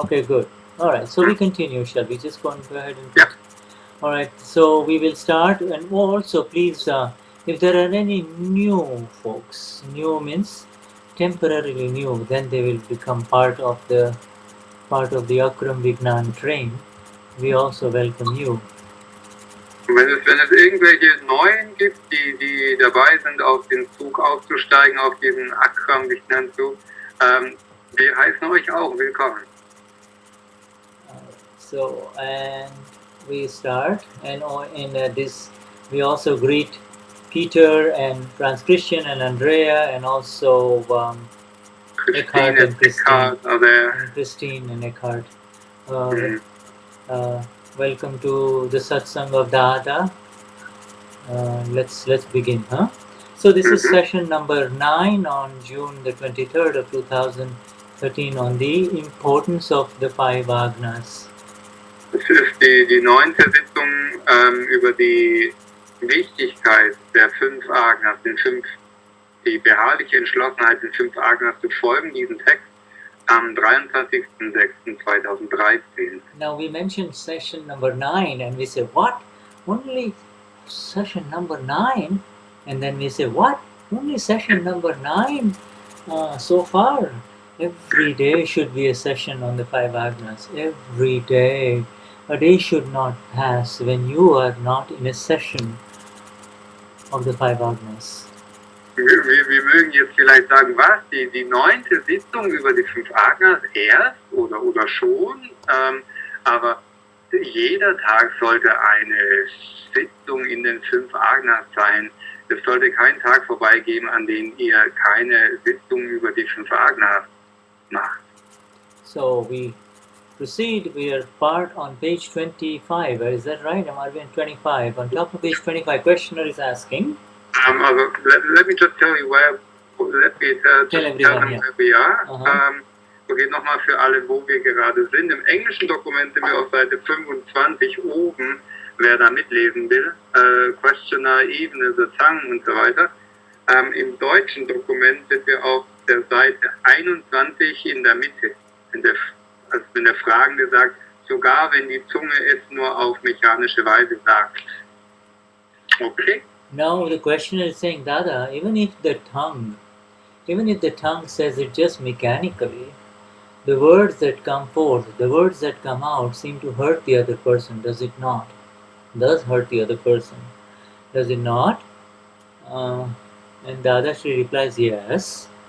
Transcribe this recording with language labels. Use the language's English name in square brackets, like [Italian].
[English] Okay, good. Alright, so we continue, shall we? Just go ahead and... Alright, so we will start, and also please, if there are any new folks, new means temporarily new, then they will become part of the Akram Vignan train. We also welcome you. [German] Wenn es irgendwelche Neuen gibt, die dabei sind, auf den Zug aufzusteigen, auf diesen Akram Vignan Zug, wir heißen euch auch willkommen. [English] So, and we start, and in this we also greet Peter and Franz Christian and Andrea, and also Eckhart and Christine, and Christine and Eckhart. Welcome to the Satsang of Dada. Let's begin, huh? So this is session number 9 on June the 23rd of 2013 on the importance of the 5 Agnas. [German] Das ist die 9. Sitzung über die Wichtigkeit der 5 Agnas, die beharrliche Entschlossenheit, den 5 Agnas zu folgen, diesen Text am 23.06.2013. [English] Now we mentioned session number 9 and we say, what? Only session number 9? And then we say, what? Only session number 9 so far? Every day should be a session on the 5 Agnas. Every day. A day should not pass when you are not in a session of the 5 Agnas. [German] Wir mögen jetzt vielleicht sagen, was? Die 9. Sitzung über die 5 Agnas erst oder schon, aber jeder Tag sollte eine Sitzung in den 5 Agnas sein. Es sollte keinen Tag vorbeigehen, an dem ihr keine Sitzung über die 5 Agnas macht. [English] So we proceed. We are part on page 25. Is that right? Are we on 25? On top of page 25, questioner is asking. Also, let me just tell you where. Let me tell them where we are. [German] Okay, nochmal für alle, wo wir gerade sind. Im englischen Dokument sind wir auf Seite 25 oben, wer da mitlesen will. Questioner, Ebene, Satsang und so weiter. Im deutschen Dokument sind wir auf der Seite 21 in der Mitte. In der Fragende sagt, sogar wenn die Zunge es nur auf mechanische Weise sagt. Okay? [English] Now the questioner is saying, Dada, even if the tongue says it just mechanically, the words that come forth, the words that come out seem to hurt the other person, does it not? Does hurt the other person. Does it not? And Dadashri replies, yes.